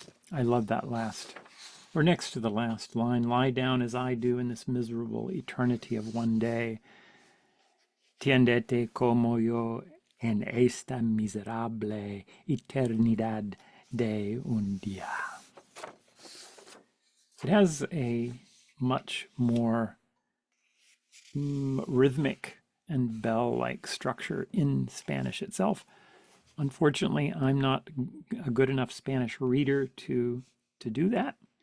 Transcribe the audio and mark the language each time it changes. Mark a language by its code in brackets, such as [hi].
[en] I love that last, or next to the last line. Lie down as I do in this miserable eternity of one day. [es] Tiendete como yo en esta miserable eternidad de un día. [en] It has a much more rhythmic and bell-like structure in Spanish itself. Unfortunately, I'm not a good enough Spanish reader to do that.